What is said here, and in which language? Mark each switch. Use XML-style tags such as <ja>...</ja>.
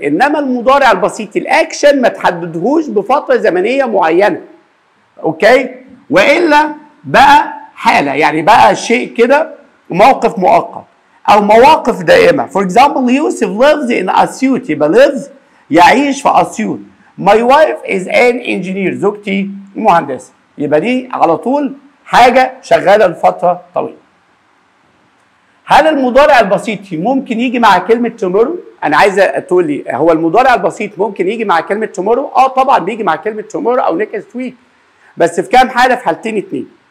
<ar>انما المضارع البسيط الاكشن ما تحددهوش بفتره زمنيه معينه. اوكي؟ والا بقى حاله، يعني بقى شيء كده موقف مؤقت او مواقف دائمه. فور اكزامبل يوسف</ar> <en>lives in</en> <ar>اسيوط، يبقى lives يعيش في اسيوط.</ar> <en>My wife is an engineer،</en> <ar>زوجتي مهندسه. يبقى دي على طول حاجه شغاله لفتره طويله. هل المضارع البسيط ممكن يجي مع كلمه tomorrow؟ انا عايزه تقول لي هو المضارع البسيط ممكن يجي مع كلمه tomorrow؟ طبعا بيجي مع كلمه tomorrow او next week، بس في كام حاله؟ في حالتين اتنين.</ar>